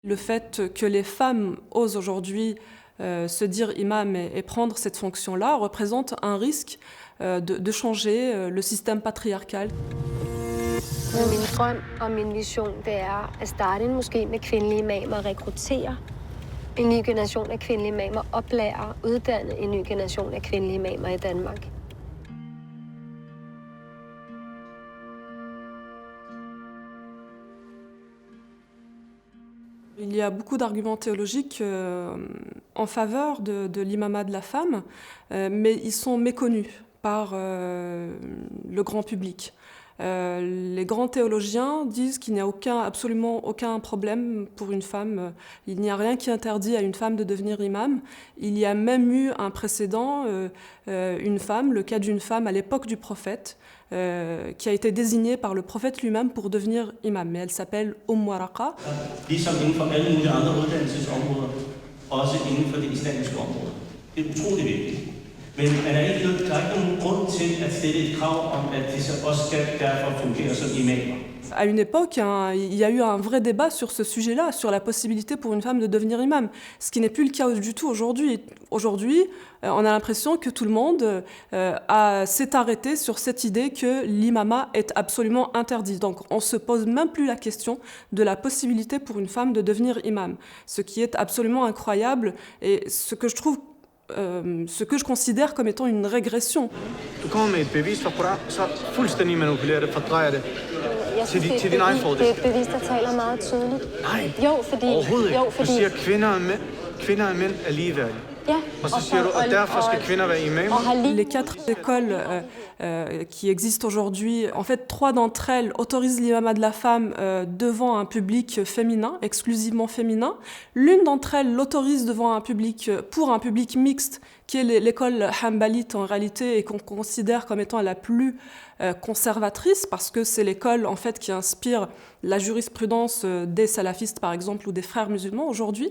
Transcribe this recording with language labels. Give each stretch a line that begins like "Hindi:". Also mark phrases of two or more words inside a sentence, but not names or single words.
French: Le fait que les femmes osent aujourd'hui se dire imam et prendre cette fonction-là représente un risque de changer le système patriarcal.
Danish: Min drøm og min vision, det er at starte en moské med kvindelige imamer, rekruttere en ny generation af kvindelige imamer, oplære og uddanne en ny generation af kvindelige imamer i Danmark.
French: Il y a beaucoup d'arguments théologiques en faveur de l'imamat de la femme, mais ils sont méconnus par le grand public. Les grands théologiens disent qu'il n'y a absolument aucun problème pour une femme. Il n'y a rien qui interdit à une femme de devenir imam. Il y a même eu un précédent, une femme, le cas d'une femme à l'époque du prophète, qui a été désignée par le prophète lui-même pour devenir imam. Mais elle s'appelle Waraqa.
Danish: Ligesom inden for alle mulige andre uddannelsesområder, også inden for det islamiske område. Det er utrolig vigtigt. Men der er ikke nogen grund til at stille et krav om, at de så også skal derfor fungere som imamer. À une époque, il y a eu un vrai débat sur ce sujet-là, sur la possibilité pour une femme de devenir imam, ce qui n'est plus le cas du tout aujourd'hui. Aujourd'hui, on a l'impression que tout le monde s'est arrêté sur cette idée que l'imama est absolument interdit. Donc on ne se pose même plus la question de la possibilité pour une femme de devenir imam, ce qui est absolument incroyable et ce que je considère comme étant une régression. Du kommer med et bevis fra Koran, så fuldstændig manipulerer det, fordrejer det. Jeg synes, det er et bevis, der taler meget tydeligt. Nej, jo, fordi, overhovedet ikke. Jo, fordi... Du siger, at kvinder og mænd er ligeværdige. Ja, og så siger du, at derfor skal kvinder være imamer.
French: Les 4 écoles qui existent aujourd'hui, en fait 3 d'entre elles autorisent l'imamat de la femme devant un public féminin, exclusivement féminin. L'une d'entre elles l'autorise pour un public mixte, qui est l'école hanbalite en réalité et qu'on considère comme étant la plus conservatrice, parce que c'est l'école en fait qui inspire la jurisprudence des salafistes par exemple ou des frères musulmans aujourd'hui.